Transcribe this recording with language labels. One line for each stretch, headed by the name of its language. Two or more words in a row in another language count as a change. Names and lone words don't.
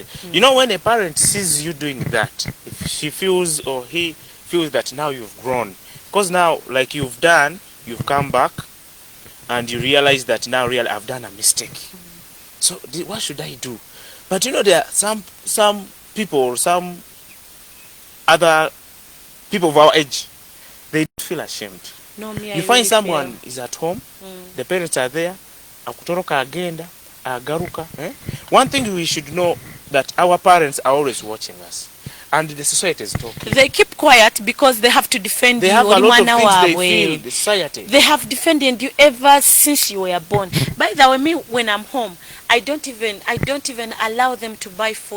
English: When a parent sees you doing that, if she feels or he feels that now you've grown, because now, like you've come back, and you realize that now really I've done a mistake. So what should I do? But there are some people, some other people of our age, they feel ashamed. No, me, you find someone is at home, the parents are there,
Tooro: akutoroka agenda, agaruka.
English: One thing we should know that our parents are always watching us. and the society is talking. They keep quiet because they have to defend They you. have a lot of
Tooro: Mwana
English: things they
Tooro: wawe.
English: feel, the society. They have defended you ever since you were born. By the way, me when I'm home, I don't even allow them to buy food.